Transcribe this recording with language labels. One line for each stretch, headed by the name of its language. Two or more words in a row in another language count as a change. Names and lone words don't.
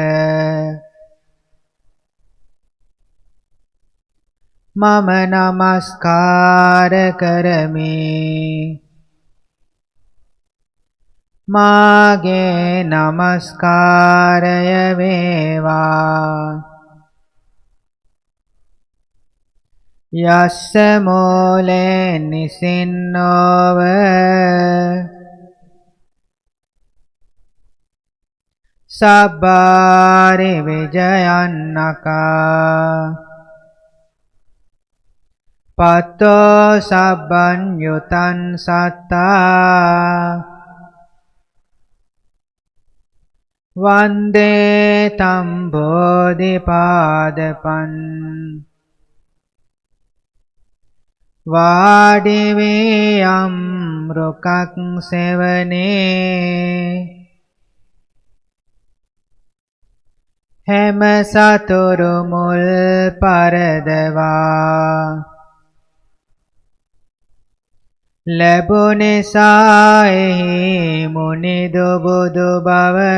Sinhala: මම නමස්කාර කරමි මාගේ නමස්කාරය වේවා
Pali: යස්ස මූලේ නිසින්නෝව සබ්බාරි විජයන්නකා පත්තෝ සබ්බඤ්ඤුතං සත්තා වන්දේ තම් බෝධිපාදපං
Sinhala: වාඩි වී යම් රුකක් සෙවනේ හැම සතුරු මුල් පරදවා ලැබුනිසා එහි මුනිදු බුදු බව